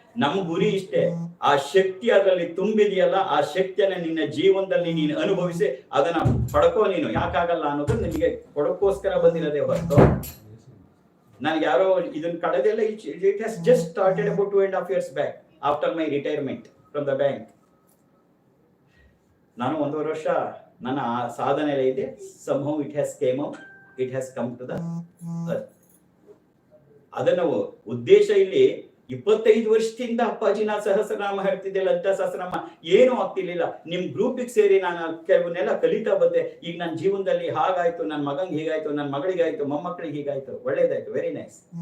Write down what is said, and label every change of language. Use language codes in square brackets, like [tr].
[kn] ನಮ್ ಗುರಿ ಇಷ್ಟೇ, ಆ ಶಕ್ತಿ ಅದರಲ್ಲಿ ತುಂಬಿದೆಯಲ್ಲ, ಆ ಶಕ್ತಿಯನ್ನ ನಿನ್ನ ಜೀವನದಲ್ಲಿ ನೀನು ಅನುಭವಿಸಿ ಅದನ್ನ ಪಡ್ಕೋ. ನೀನು ಯಾಕಾಗಲ್ಲ ಅನ್ನೋದು ನಿನಗೆ ಕೊಡೋಕ್ಕೋಸ್ಕರ ಬಂದಿರೋದೇ ಹೊರತು ನನಗೆ ಯಾರೋ ಇದನ್ನ ಕಳೆದೆಲ್ಲ. [en] It has just started about 2.5 years back after my retirement from the bank. [kn] ನಾನು 1.5 ವರ್ಷ ನನ್ನ ಸಾಧನೆ ಇದೆ. [en] somehow it has came out, it has come to the earth. [kn] ಅದನ್ನ ಉದ್ದೇಶ ಇಲ್ಲಿ 25 ವರ್ಷದಿಂದ ಅಪ್ಪಾಜಿ ನಾ ಸಹಸ್ರನಾಮ ಹೇಳ್ತಿದ್ದೆ, ಲಲಿತಾ ಸಹಸ್ರನಾಮ ಏನೂ ಆಗ್ತಿರ್ಲಿಲ್ಲ. ನಿಮ್ ಗ್ರೂಪಿಗೆ ಸೇರಿ ನಾನು ಕೆಲವನ್ನೆಲ್ಲ ಕಲಿತಾ ಬಂದೆ. ಈಗ ನನ್ನ ಜೀವನದಲ್ಲಿ ಹಾಗಾಯ್ತು, ನನ್ನ ಮಗಂಗೆ ಹೀಗಾಯ್ತು, ನನ್ನ ಮಗಳಿಗಾಯ್ತು, ಮೊಮ್ಮಕ್ಕಳಿಗೆ ಹೀಗಾಯ್ತು, ಒಳ್ಳೇದಾಯ್ತು, [en] Very nice.